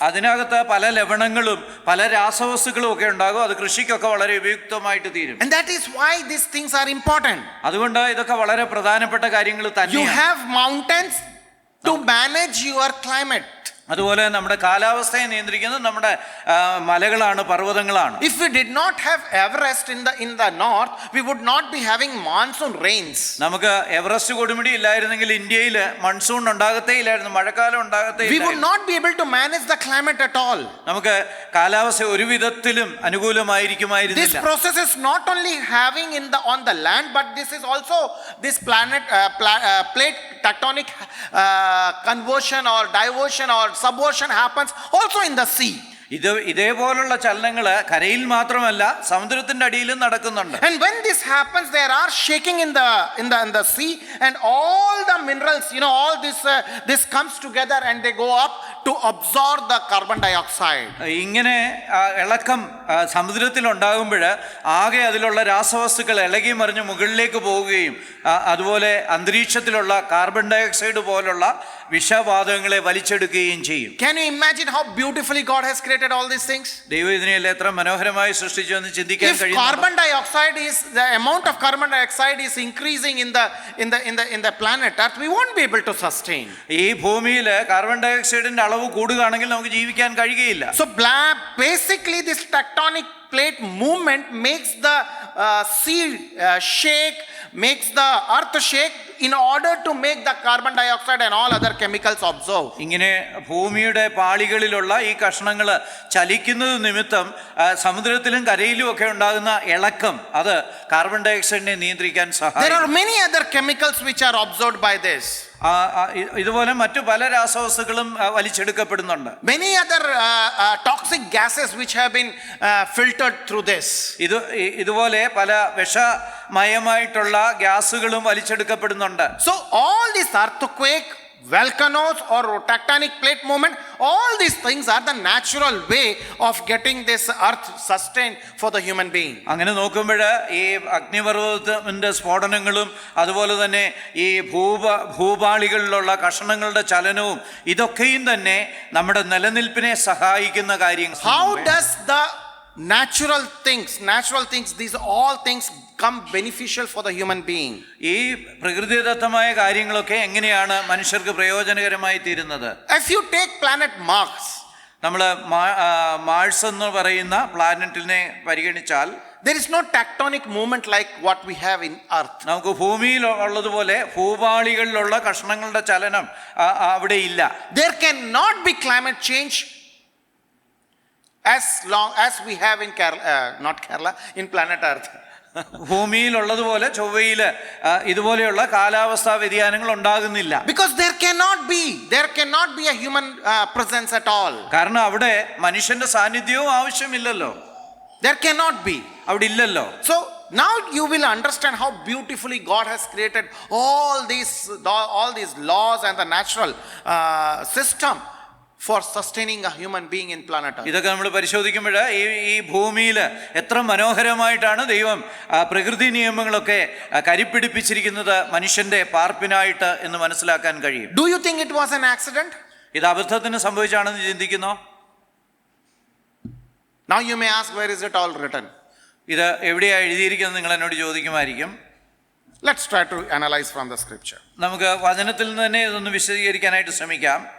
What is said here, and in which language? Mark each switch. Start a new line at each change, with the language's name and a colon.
Malayalam: അതിനകത്ത് പല ലവണങ്ങളും പല രാസവസ്തുക്കളും ഒക്കെ ഉണ്ടാകും. അത് കൃഷിക്കൊക്കെ വളരെ ഉപയുക്തമായിട്ട് തീരും.
English: And that is why these things are important.
Malayalam: അതുകൊണ്ട് ഇതൊക്കെ വളരെ പ്രധാനപ്പെട്ട കാര്യങ്ങൾ
English: You
Malayalam: തന്നെയാണ്.
English: have mountains to manage your climate.
Malayalam: അതുപോലെ നമ്മുടെ കാലാവസ്ഥയെ നിയന്ത്രിക്കുന്നത് നമ്മുടെ മലകളാണ്, പർവ്വതങ്ങളാണ്.
English: If we did not have Everest in the north, we would not be having monsoon rains.
Malayalam: നമുക്ക് എവറസ്റ്റ് കൊടുമുടി ഇല്ലായിരുന്നെങ്കിൽ ഇന്ത്യയിൽ മൺസൂൺ ഉണ്ടാകത്തേ ഇല്ലായിരുന്നു, മഴക്കാലം ഉണ്ടാകത്തേ
English: We would
Malayalam: ഇല്ലായിരുന്നു.
English: not be able to manage the climate at all.
Malayalam: നമുക്ക് കാലാവസ്ഥ ഒരു വിധത്തിലും അനുകൂലമായിരിക്കുമായിരുന്നില്ല.
English: This process is not only having on the land, but this is also this plate tectonic conversion or diversion or subversion happens also in the sea.
Malayalam: ഇതേപോലുള്ള ചലനങ്ങൾ കരയിൽ മാത്രമല്ല സമുദ്രത്തിന്റെ അടിയിലും നടക്കുന്നുണ്ട്.
English: And when this happens, there are shaking in the sea, and all the minerals, all this comes together and they go up to absorb the carbon dioxide.
Malayalam: ഇങ്ങനെ ഇളക്കം സമുദ്രത്തിൽ ഉണ്ടാകുമ്പോൾ ആകെ അതിലുള്ള രാസവസ്തുക്കൾ ഇളകി മറിഞ്ഞ് മുകളിലേക്ക് പോവുകയും അതുപോലെ അന്തരീക്ഷത്തിലുള്ള കാർബൺ ഡയോക്സൈഡ് പോലുള്ള വിഷവാതകങ്ങളെ വലിച്ചെടുക്കുകയും ചെയ്യും.
English: Can you imagine how beautifully God has created all these things?
Malayalam: ദൈവം ഇതിനെല്ലാം എത്ര മനോഹരമായി സൃഷ്ടിച്ചു എന്ന് ചിന്തിക്കാൻ
English: If
Malayalam: കഴിയും.
English: the amount of carbon dioxide is increasing in the planet Earth, we won't be able to sustain.
Malayalam: ഈ ഭൂമിയിൽ കാർബൺ ഡയോക്സൈഡിന്റെ അളവ് കൂടുകയാണെങ്കിൽ നമുക്ക് ജീവിക്കാൻ കഴിയുകയില്ല.
English: So basically this tectonic plate movement makes the sea shake, makes the earth shake in order to make the carbon dioxide and all other chemicals absorb.
Malayalam: ഇങ്ങനെ ഭൂമിയുടെ പാളികളിലുള്ള ഈ കഷ്ണങ്ങൾ ചലിക്കുന്നത് നിമിത്തം സമുദ്രത്തിലും കരയിലും ഒക്കെ ഉണ്ടാകുന്ന ഇളക്കം അത് കാർബൺ ഡയോക്സൈഡിനെ നിയന്ത്രിക്കാൻ സഹായിക്കും.
English: There are many other chemicals which are absorbed by this.
Malayalam: ഇതുപോലെ മറ്റു പല രാസവസ്തുക്കളും വലിച്ചെടുക്കപ്പെടുന്നുണ്ട്.
English: Many other toxic gases which have been filtered through this.
Malayalam: ഇതുപോലെ പല വിഷമയമായിട്ടുള്ള ഗ്യാസുകളും വലിച്ചെടുക്കപ്പെടുന്നുണ്ട്.
English: So all this earthquake, volcanoes or tectonic plate movement, all these things are the natural way of getting this earth sustained for the human being.
Malayalam: അങ്ങനെ നോക്കുമ്പോൾ ഈ അഗ്നിപർവ്വതത്തിന്റെ സ്ഫോടനങ്ങളും അതുപോലെ തന്നെ ഈ ഭൂപാളികളിലുള്ള കഷണങ്ങളുടെ ചലനവും ഇതൊക്കെയും തന്നെ നമ്മുടെ നിലനിൽപ്പിനെ സഹായിക്കുന്ന കാര്യങ്ങൾ.
English: How does the natural things, these all things come beneficial for the human being.
Malayalam: ഈ പ്രകൃതിദത്തമായ കാര്യങ്ങളൊക്കെ എങ്ങനെയാണ് മനുഷ്യർക്ക് പ്രയോജനകരമായി തീരുന്നത്?
English: If you take planet Mars,
Malayalam: നമ്മൾ മാഴ്സ് എന്ന് പറയുന്ന പ്ലാനറ്റിനെ പരിഗണിച്ചാൽ
English: there is no tectonic movement like what we have in Earth.
Malayalam: നമുക്ക് ഭൂമിയിൽ ഉള്ളതുപോലെ ഭൂപാളികളിലുള്ള കഷ്ണങ്ങളുടെ ചലനം അവിടെ ഇല്ല.
English: There cannot be climate change as long as we have in Kerala, in planet Earth.
Malayalam: ഭൂമിയിൽ ഉള്ളതുപോലെ ചൊവ്വയിൽ ഇതുപോലെയുള്ള കാലാവസ്ഥാ വ്യതിയാനങ്ങൾ ഉണ്ടാകുന്നില്ല.
English: Because there cannot be a human presence at all.
Malayalam: കാരണം അവിടെ മനുഷ്യന്റെ സാന്നിധ്യവും ആവശ്യമില്ലല്ലോ.
English: There cannot be.
Malayalam: അവിടെ ഇല്ലല്ലോ.
English: So now you will understand how beautifully God has created all these laws and the natural system for sustaining a human being in planet Earth.
Malayalam: ഇതൊക്കെ നമ്മൾ പരിശോധിക്കുമ്പോൾ ഈ ഭൂമിയിൽ എത്ര മനോഹരമായിട്ടാണ് ദൈവം പ്രകൃതി നിയമങ്ങളൊക്കെ കരിപ്പിടിപ്പിച്ചിരിക്കുന്നത് മനുഷ്യന്റെ പാർപ്പിനായിട്ട് എന്ന് മനസ്സിലാക്കാൻ കഴിയും.
English: Do you think it was an accident?
Malayalam: ഇത് അബദ്ധത്തിന് സംഭവിച്ചാണെന്ന് ചിന്തിക്കുന്നോ?
English: Now you may ask, where is it all written?
Malayalam: ഇത് എവിടെയാ എഴുതിയിരിക്കുന്നത് നിങ്ങൾ എന്നോട് ചോദിക്കുമായിരിക്കും.
English: Let's try to analyze from the scripture.
Malayalam: നമുക്ക് വചനത്തിൽ നിന്ന് തന്നെ ഇതൊന്ന് വിശദീകരിക്കാനായിട്ട് ശ്രമിക്കാം.